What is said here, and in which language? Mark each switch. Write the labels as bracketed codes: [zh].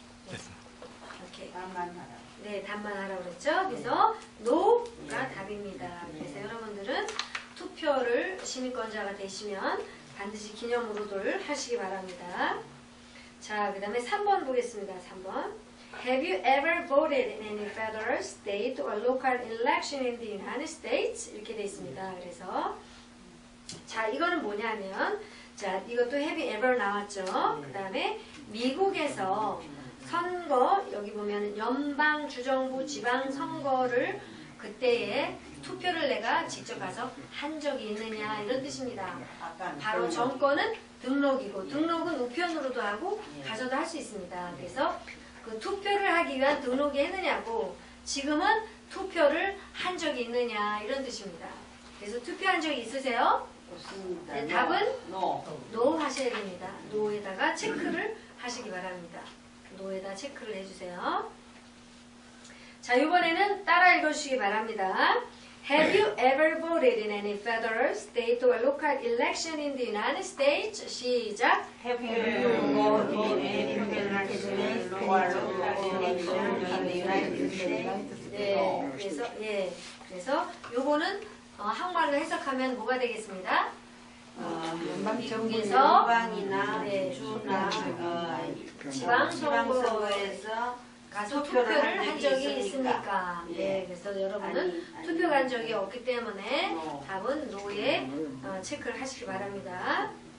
[ko] 네. 오케이. 답만 하라. 네, 답만 하라고 그랬죠. 그래서 노가 답입니다. 그래서 여러분들은 투표를 시민권자가 되시면 반드시 기념으로들 하시기 바랍니다. 자, 그 다음에 3번 보겠습니다. 3번. [en] Have you ever voted in any federal, state, or local election in the United States? [ko] 이렇게 돼 있습니다. 그래서 자, 이거는 뭐냐면 자, 이것도 [en] have you ever [ko] 나왔죠. 그 다음에 미국에서 선거, 여기 보면 연방, 주정부, 지방 선거를 그때에 투표를 내가 직접 가서 한 적이 있느냐 이런 뜻입니다. 바로 정권은 등록이고 등록은 우편으로도 하고 가서도 할 수 있습니다. 그래서 그 투표를 하기 위한 등록이 했느냐고 지금은 투표를 한 적이 있느냐 이런 뜻입니다. 그래서 투표한 적이 있으세요? 없습니다. 네, 답은 노. 노 하셔야 됩니다. 노에다가 체크를 하시기 바랍니다. 노에다 체크를 해주세요. 자, 이번에는 따라 읽어주시기 바랍니다. [en] Have you ever voted in any federal, state, or local election in the United States? [ko] 시작. [en] Have you voted in any federal state or local election in the United States? [ko] 네, 그래서 요거는 한국말로 해석하면 뭐가 되겠습니다? 미국에서 연방이나 주나 지방선거에서 가서 투표를 한 적이 있습니까? 네, 그래서 여러분은 투표 간 적이 없기 때문에 답은 노에 체크를 하시기 바랍니다.